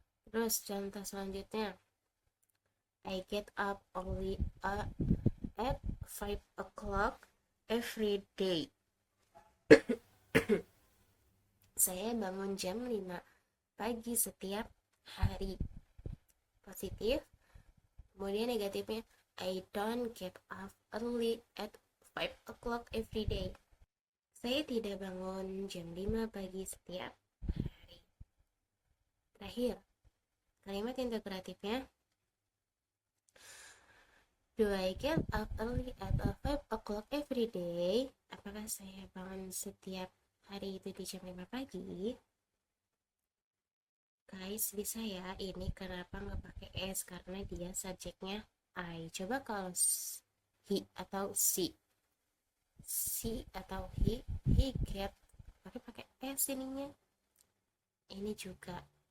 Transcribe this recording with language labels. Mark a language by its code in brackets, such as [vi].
[id] Terus contoh selanjutnya, [en] I get up only at 5 o'clock every day. [id] Saya bangun jam 5 pagi setiap hari. Positif. Kemudian negatifnya, [en] I don't get up early at 5 o'clock every day. [id] Saya tidak bangun jam 5 pagi setiap hari. Terakhir, kalimat integratifnya, [en] do I get up early at 5 o'clock every day? [id] Apakah saya bangun setiap hari itu di jam 5 pagi? Guys, bisa ya. Ini kenapa nggak pakai S? Karena dia subjeknya I. Coba kalau he atau she atau he get, pakai S ininya. Ini juga.